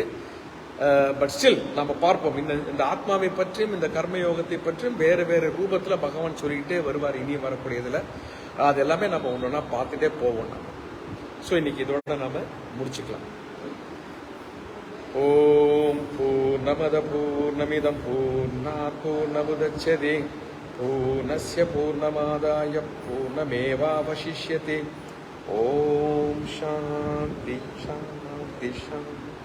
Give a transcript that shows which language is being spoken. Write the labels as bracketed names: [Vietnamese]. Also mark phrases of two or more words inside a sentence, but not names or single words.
[English] but still [Tamil] நம்ம பார்ப்போம், இந்த ஆத்மாவை பற்றியும் இந்த கர்மயோகத்தை பற்றியும் வேறு வேறு ரூபத்துல பகவான் சொல்லிக்கிட்டே வருவார் இனி வரக்கூடியதுல. அது எல்லாமே நம்ம ஒன்னொன்னா பார்த்துட்டே போவோம் நம்ம. ஸோ இன்னைக்கு இதோட நாம முடிச்சுக்கலாம். [Sanskrit] ॐ पूर्णमद पूर्णमिदं पूर्णात् पूर्णमुदच्यते पूर्णस्य पूर्णमादाय पूर्णमेवावशिष्यते. ॐ शान्ति शान्ति शान्ति.